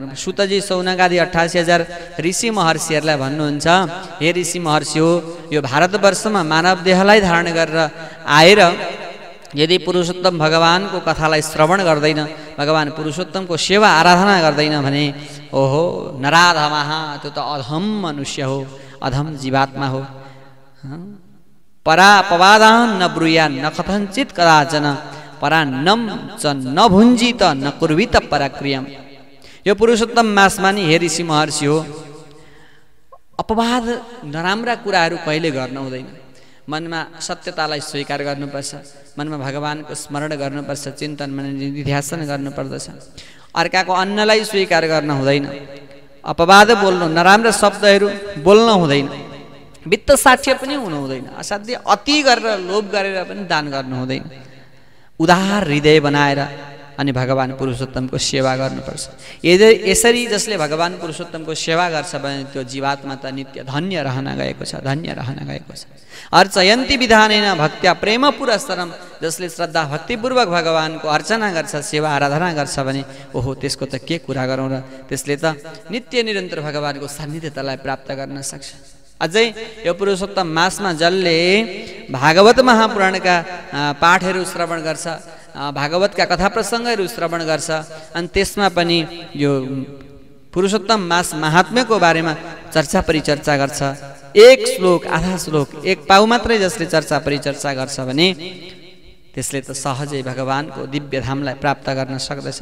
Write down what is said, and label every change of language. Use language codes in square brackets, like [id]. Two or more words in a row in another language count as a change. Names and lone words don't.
[ne] सुतजी सौनकादि 88,000 ऋषि महर्षिहरूलाई भन्नुहुन्छ, हे ऋषि महर्षि हो, यो भारतवर्षमा मानव देहलाई धारण गरेर आएर यदि पुरुषोत्तम भगवानको कथालाई श्रवण गर्दैन, भगवान पुरुषोत्तमको सेवा आराधना गर्दैन भने ओहो नराधमः, त्यो त अधम मनुष्य हो, अधम जीवात्मा हो। [sa] परापवादान न ब्रूयान न कथञ्चित् कदाचन परान्नम च न भुञ्जित न कुर्वित पराक्रियम। [ne] यो पुरुषोत्तम मासमा नि हे ऋषि महर्षि हो, अपवाद नराम्रा कुराहरू कहिले गर्न हुँदैन। मनमा सत्यतालाई स्वीकार गर्नुपर्छ, मनमा भगवानको स्मरण गर्नुपर्छ, चिन्तन निध्यासन गर्नुपर्दछ। अर्काको अन्नलाई स्वीकार गर्न हुँदैन, अपवाद बोल्नु, नराम्रा शब्दहरू बोल्न हुँदैन, वित्त साठ्य पनि हुनु हुँदैन, असाध्य अति गरेर लोभ गरेर पनि दान गर्नु हुँदैन। उदार हृदय बनाएर अनि भगवान पुरुषोत्तमको सेवा गर्नुपर्छ। यसरी जसले भगवान पुरुषोत्तमको सेवा गर्छ भने त्यो जीवात्मा त नित्य धन्य रहन गएको छ, धन्य रहन गएको छ। [sa] अर्चयन्ती विधानेन भक्त्या प्रेम पुरस्सरम। [ne] जसले श्रद्धा भक्तिपूर्वक भगवानको अर्चना गर्छ, सेवा आराधना गर्छ भने ओहो त्यसको त के कुरा गरौँ र, त्यसले त नित्य निरन्तर भगवानको सान्निध्यतालाई प्राप्त गर्न सक्छ। अझै यो पुरुषोत्तम मासमा जसले भागवत महापुराणका पाठहरू श्रवण गर्छ, भागवतका कथा प्रसङ्गहरू श्रवण गर्छ, अनि त्यसमा पनि यो पुरुषोत्तम मास महात्म्यको बारेमा चर्चा परिचर्चा गर्छ, एक श्लोक आधा श्लोक एक पाउ मात्रै जसले चर्चा परिचर्चा गर्छ भने त्यसले त सहजै भगवानको दिव्य धामलाई प्राप्त गर्न सक्दछ।